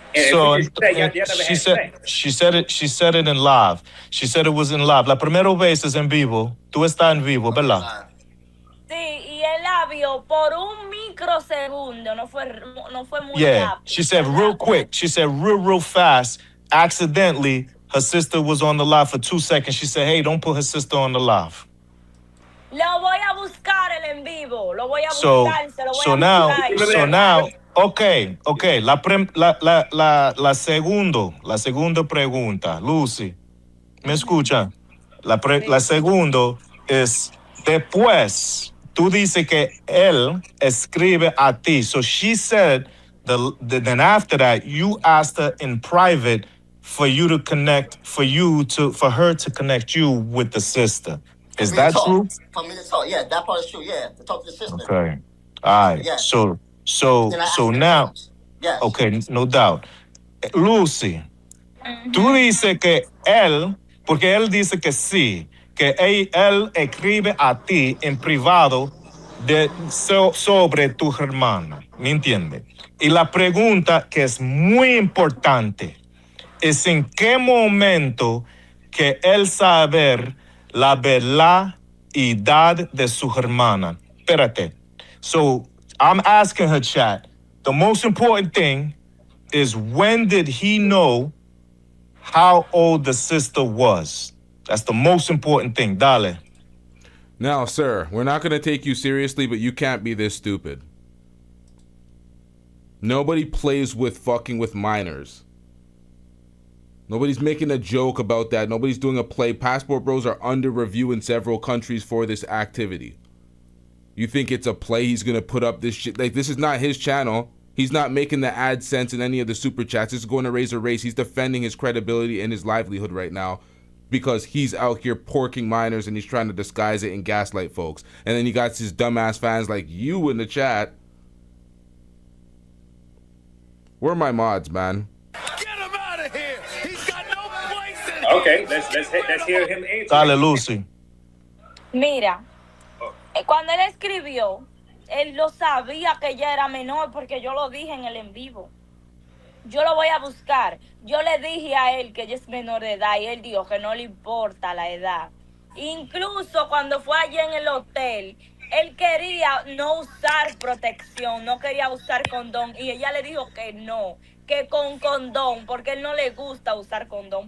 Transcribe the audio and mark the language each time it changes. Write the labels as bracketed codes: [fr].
[en] So she said it in live. She said it was in live. [es] La primera vez es en vivo. Tú estás en vivo, ¿verdad? Sí, y él la vio por un microsegundo. No fue muy [en] Yeah, [es] rápido. [en] she said real quick. She said real fast. Accidentally, her sister was on the live for 2 seconds. She said, hey, don't put her sister on the live. [es] Lo voy a buscar el en vivo. Lo voy a buscar. Se lo voy a buscar. [en] So now, okay. [es] La segunda pregunta, Lucy, ¿me escucha? La segunda es, después, tú dices que él escribe a ti. [en] So she said, then after that, you asked her in private for you to connect, for her to connect you with the sister. Is that true? For me to talk, yeah, that part is true, yeah, to talk to the sister. Okay. All right. Yes. So now, yes. Okay, no doubt. [es] Lucy, tú dices que él, porque él dice que sí, que él escribe a ti en privado sobre tu hermana, ¿me entiendes? Y la pregunta que es muy importante es en qué momento que él sabe la verdad de su hermana. Espérate. [en] So I'm asking her, chat, the most important thing is when did he know how old the sister was? That's the most important thing. [es] Dale. [en] Now, sir, we're not going to take you seriously, but you can't be this stupid. Nobody plays with fucking with minors. Nobody's making a joke about that. Nobody's doing a play. Passport Bros are under review in several countries for this activity. You think it's a play? He's going to put up this shit? Like, this is not his channel. He's not making the AdSense in any of the super chats. This is going to raise a race. He's defending his credibility and his livelihood right now because he's out here porking minors and he's trying to disguise it and gaslight folks. And then he got his dumbass fans like you in the chat. Where are my mods, man? Okay, let's hear him answer. [es] Dale, Lucy. Mira, cuando él escribió, él lo sabía que ella era menor porque yo lo dije en el en vivo. Yo lo voy a buscar. Yo le dije a él que ella es menor de edad y él dijo que no le importa la edad. Incluso cuando fue allí en el hotel, él quería no usar protección, no quería usar condón y ella le dijo que no, que con condón, porque él no le gusta usar condón.